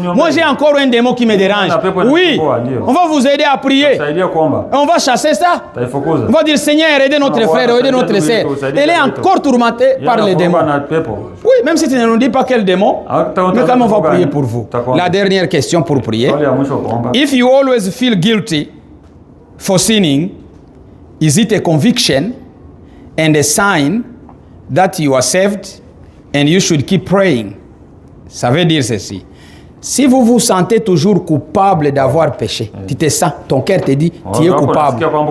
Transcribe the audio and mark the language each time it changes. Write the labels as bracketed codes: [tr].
[fr] Moi, j'ai encore un démon qui me dérange. Oui, on va vous aider à prier. On va chasser ça. On va dire, Seigneur, aidez notre frère, aidez notre sœur. Elle est encore tourmentée par les démons. Oui, même si tu ne nous dis pas quel démon, mais quand on va prier pour vous. La dernière question pour prier. [en] If you always feel guilty for sinning, is it a conviction and a sign that you are saved and you should keep praying? [fr] Ça veut dire ceci. Si vous vous sentez toujours coupable d'avoir péché, tu te sens, ton cœur te dit, tu es coupable.